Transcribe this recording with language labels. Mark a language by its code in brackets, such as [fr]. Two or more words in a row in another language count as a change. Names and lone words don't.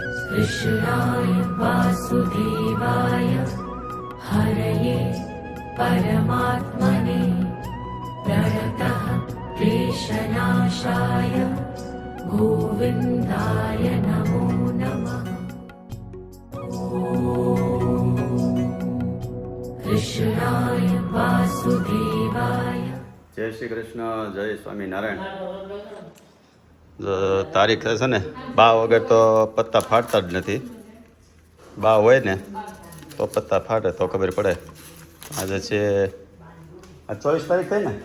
[sa] कृष्णाय वासुदेवाय हरये परमात्मने प्रणतः क्लेशनाशाय गोविन्दाय नमो नमः। कृष्णाय वासुदेवाय। [gu] જય શ્રી કૃષ્ણ, જય સ્વામિનારાયણ. તારીખ છે ને બા વગર તો પત્તા ફાટતા જ નથી. બા હોય ને તો પત્તા ફાટે તો ખબર પડે. આજે છે આ 24 તારીખ થઈ ને?